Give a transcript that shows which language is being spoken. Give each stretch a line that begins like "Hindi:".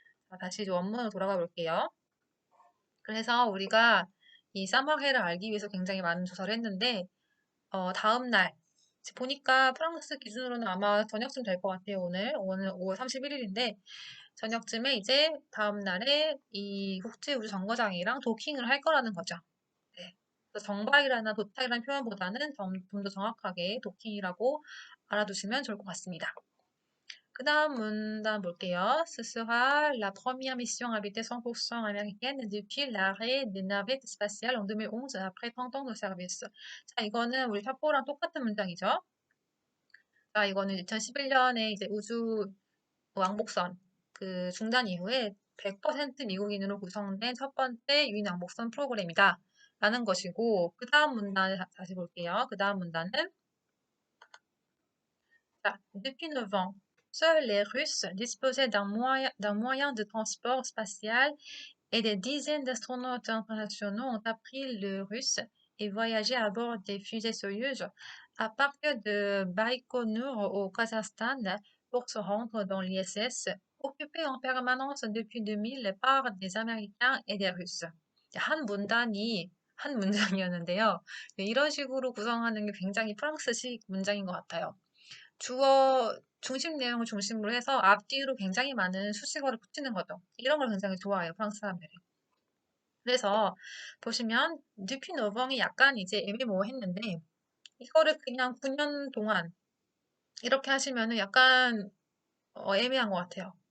Korean: 자, 다시 이제 원문으로 돌아가 볼게요. 그래서 우리가 이 사마해를 알기 위해서 굉장히 많은 조사를 했는데, 다음 날, 보니까 프랑스 기준으로는 아마 저녁쯤 될 것 같아요, 오늘 5월 31일인데, 저녁쯤에 이제 다음 날에 이 국제우주정거장이랑 도킹을 할 거라는 거죠. 네. 그래서 정박이라나 도착이라는 표현보다는 좀 더 정확하게 도킹이라고 알아두시면 좋을 것 같습니다. 그 다음 문단 볼게요.
French: Ce sera la première mission habitée 100% américaine depuis l'arrêt des navettes spatiales en 2011 après 30 ans de service.
Korean: 자, 이거는 우리 탑4랑 똑같은 문장이죠. 자, 이거는 2011년에 이제 우주 왕복선 그 중단 이후에 100% 미국인으로 구성된 첫 번째 유인 왕복선 프로그램이다. 라는 것이고, 그 다음 문단을 다시 볼게요. 그 다음 문단은, 자,
French: depuis 9 ans, seuls les Russes disposaient d'un moyen de transport spatial et des dizaines d'astronautes internationaux ont appris le russe et voyagé à bord des fusées Soyuz à partir de Baïkonour au Kazakhstan pour se rendre dans l'ISS, occupé en permanence depuis 2000 par des Américains et des Russes.
Korean: 한 문단이 한 문장이었는데요. 이런 식으로 구성하는 게 굉장히 프랑스식 문장인 것 같아요. 주어 중심 내용을 중심으로 해서 앞뒤로 굉장히 많은 수식어를 붙이는 거죠. 이런 걸 굉장히 좋아해요, 프랑스 사람들이. 그래서 보시면 뉴피 노벙이 약간 이제 애매모호했는데 이거를 그냥 9년 동안 이렇게 하시면은 약간 애매한 것 같아요.